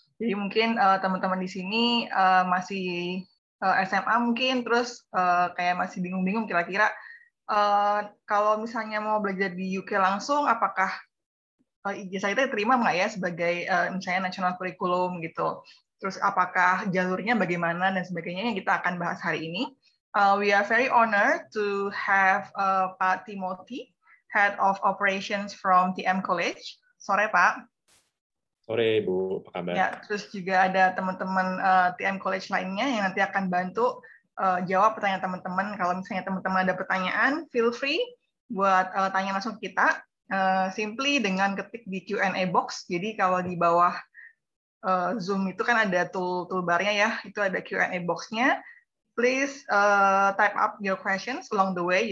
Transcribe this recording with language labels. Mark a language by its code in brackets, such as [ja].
[id] Jadi mungkin teman-teman di sini masih SMA mungkin terus kayak masih bingung-bingung kira-kira kalau misalnya mau belajar di UK langsung apakah ijazah itu diterima nggak ya sebagai misalnya national curriculum gitu. Terus apakah jalurnya bagaimana dan sebagainya yang kita akan bahas hari ini. [en] We are very honored to have Pak Timothy, Head of Operations from TM College. [id] Sore Pak. Sore Bu, apa kabar? Ya, terus juga ada teman-teman TM College lainnya yang nanti akan bantu jawab pertanyaan teman-teman. Kalau misalnya teman-teman ada pertanyaan, [en] feel free [id] buat tanya langsung ke kita. Simply dengan ketik di Q&A box. Jadi kalau di bawah Zoom itu kan ada toolbarnya ya, itu ada Q&A box-nya. [en] Please type up your questions along the way.